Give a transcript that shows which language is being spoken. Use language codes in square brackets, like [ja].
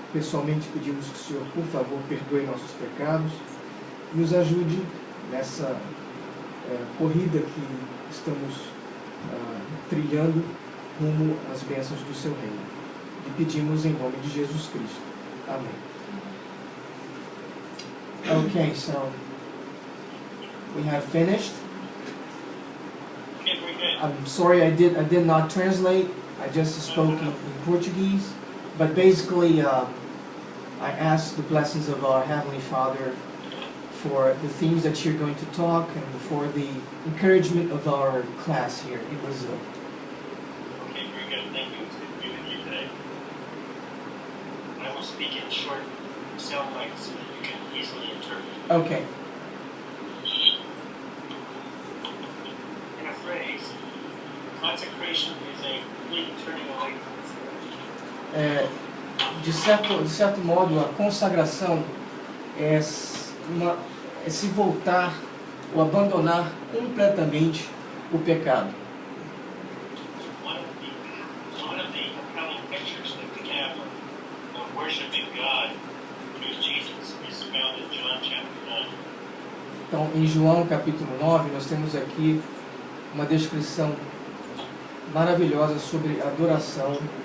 [pt] Pessoalmente pedimos que o Senhor, por favor, perdoe nossos pecados e nos ajude nessa corrida que estamos trilhando rumo às bênçãos do seu reino. E pedimos em nome de Jesus Cristo. Amém. [en] Okay, so we have finished. Okay, very good. I'm sorry I did not translate. I just spoke in Portuguese. But basically, I ask the blessings of our Heavenly Father for the themes that you're going to talk and for the encouragement of our class here in Brazil. Okay, very good. Thank you. It's good to be with you today. I will speak in short sound bites so that you can easily interpret. Okay. In a phrase, consecration is a complete turning away from [pt] De certo modo, a consagração é se voltar ou abandonar completamente o pecado. [en] One of the compelling pictures that we have of worshiping God through Jesus is found in John chapter 9. [pt] Então, em João capítulo 9, nós temos aqui uma descrição maravilhosa sobre adoração.